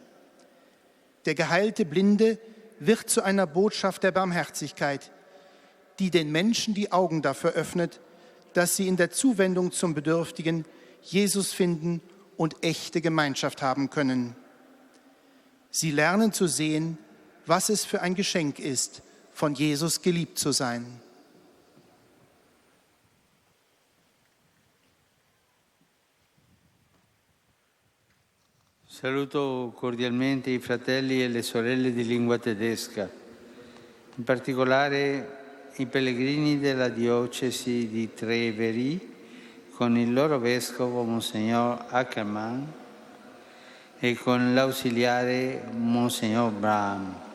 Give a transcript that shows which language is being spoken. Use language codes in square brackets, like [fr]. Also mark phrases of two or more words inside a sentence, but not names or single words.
[de] Der geheilte Blinde wird zu einer Botschaft der Barmherzigkeit, die den Menschen die Augen dafür öffnet, dass sie in der Zuwendung zum Bedürftigen Jesus finden und echte Gemeinschaft haben können. Sie lernen zu sehen, was es für ein Geschenk ist, von Jesus geliebt zu sein. [it] Saluto cordialmente i fratelli e le sorelle di lingua tedesca, in particolare i pellegrini della diocesi di Treveri con il loro vescovo Monsignor Ackermann e con l'ausiliare Monsignor Brahm.